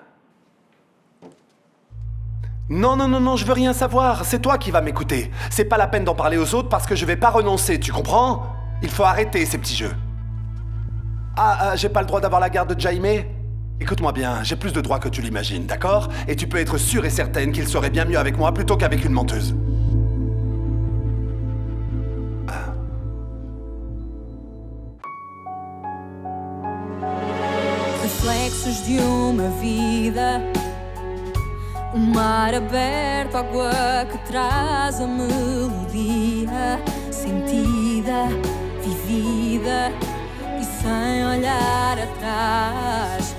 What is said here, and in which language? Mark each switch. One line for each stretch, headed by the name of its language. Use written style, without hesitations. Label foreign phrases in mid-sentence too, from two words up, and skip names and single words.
French: Non, je veux rien savoir, c'est toi qui vas m'écouter. C'est pas la peine d'en parler aux autres parce que je vais pas renoncer, tu comprends? Il faut arrêter ces petits jeux. J'ai pas le droit d'avoir la garde de Jaime? Écoute-moi bien, j'ai plus de droits que tu l'imagines, d'accord? Et tu peux être sûre et certaine qu'il serait bien mieux avec moi plutôt qu'avec une menteuse.
Portuguese: Reflexos de uma vida, mar aberto, água que traz a melodia, sentida, vivida e sem olhar atrás.